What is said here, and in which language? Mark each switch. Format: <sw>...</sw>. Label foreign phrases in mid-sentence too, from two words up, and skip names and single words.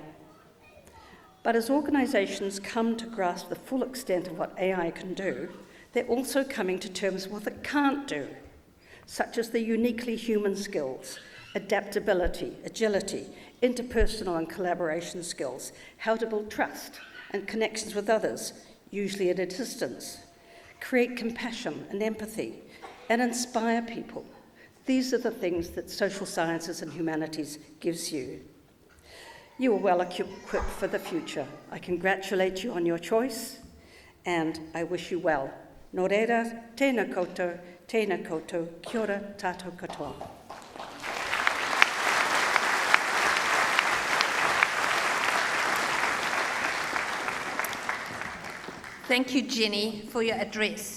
<en>But as organisations come to grasp the full extent of what AI can do, they're also coming to terms with what it can't do, such as the uniquely human skills, adaptability, agility, interpersonal and collaboration skills, how to build trust and connections with others, usually at a distance, create compassion and empathy, and inspire people. These are the things that social sciences and humanities gives you. You are well equipped for the future. I congratulate you on your choice, and I wish you well.</en> <mi>Nō reira, tēnā koutou, kia ora tātou katoa.</mi> <en>Thank you, Jenny, for your address.</en>